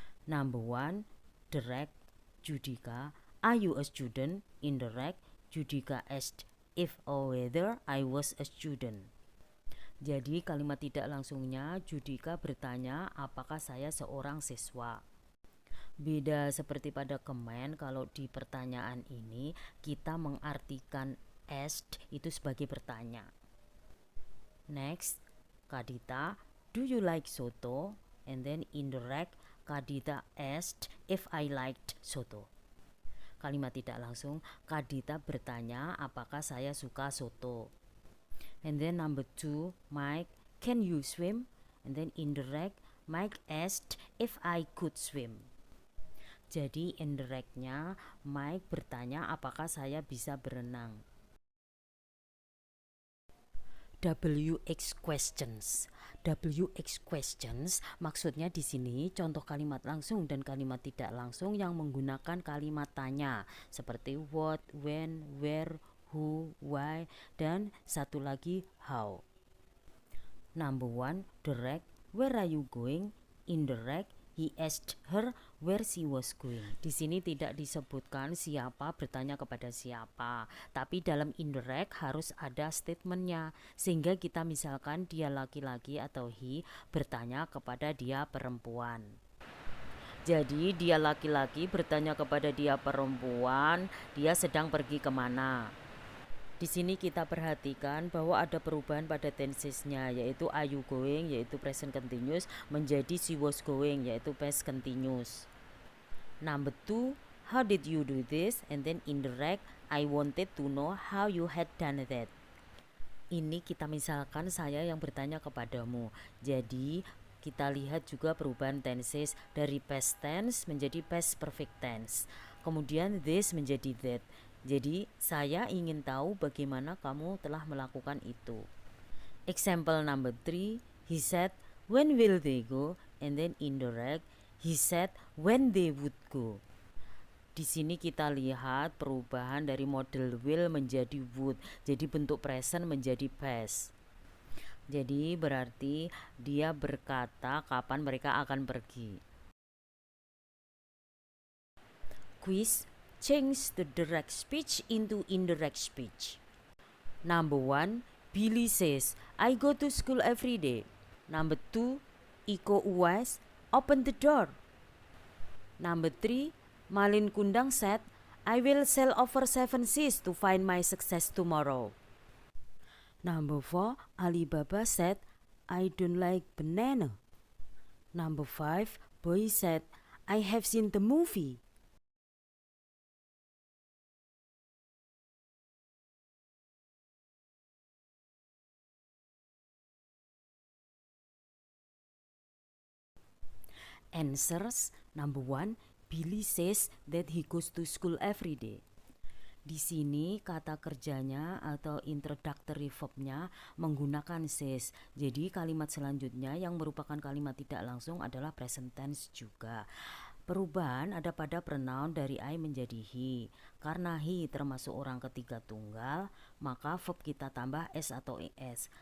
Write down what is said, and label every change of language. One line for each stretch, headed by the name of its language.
English: Number 1, direct, Judika, are you a student? Indirect, Judika asked if or whether I was a student.
Indonesian: Jadi kalimat tidak langsungnya Judika bertanya apakah saya seorang siswa. Beda seperti pada command, kalau di pertanyaan ini kita mengartikan asked itu sebagai bertanya.
English: Next, Kadita, do you like soto? And then indirect, Kadita asked if I liked soto.
Indonesian: Kalimat tidak langsung, Kadita bertanya apakah saya suka soto.
English: And then number 2, Mike, can you swim? And then indirect, Mike asked if I could swim.
Indonesian: Jadi indirectnya Mike bertanya apakah saya bisa berenang. WX questions. WX questions maksudnya di sini contoh kalimat langsung dan kalimat tidak langsung yang menggunakan kalimat tanya seperti what, when, where, who, why, dan satu lagi how.
English: Number 1, direct, where are you going? Indirect, he asked her where she was going.
Indonesian: Di sini tidak disebutkan siapa bertanya kepada siapa, tapi dalam indirect harus ada statementnya, sehingga kita misalkan dia laki-laki atau he bertanya kepada dia perempuan. Jadi dia laki-laki bertanya kepada dia perempuan, dia sedang pergi kemana. Di sini kita perhatikan bahwa ada perubahan pada tensesnya, yaitu
English: are you going,
Indonesian: yaitu present continuous, menjadi
English: she was going,
Indonesian: yaitu past continuous.
English: Number 2, how did you do this? And then indirect, I wanted to know how you had done that.
Indonesian: Ini kita misalkan saya yang bertanya kepadamu. Jadi kita lihat juga perubahan tenses dari past tense menjadi past perfect tense. Kemudian this menjadi that. Jadi saya ingin tahu bagaimana kamu telah melakukan itu.
English: Example number 3, he said, when will they go? And then indirect, he said, when they would go.
Indonesian: Di sini kita lihat perubahan dari model will menjadi would. Jadi bentuk present menjadi past. Jadi berarti dia berkata kapan mereka akan pergi.
English: Quiz, change the direct speech into indirect speech. Number 1, Billy says, I go to school every day. Number 2, Iko Uwais, open the door. Number 3, Malin Kundang said, I will sail over 7 seas to find my success tomorrow. Number 4, Alibaba said, I don't like banana. Number 5, Boy said, I have seen the movie. Answers. Number 1, Billy says that he goes to school every day.
Indonesian: Di sini kata kerjanya atau introductory verbnya menggunakan says. Jadi kalimat selanjutnya yang merupakan kalimat tidak langsung adalah present tense juga. Perubahan ada pada pronoun dari I menjadi he. Karena he termasuk orang ketiga tunggal, maka verb kita tambah s atau es.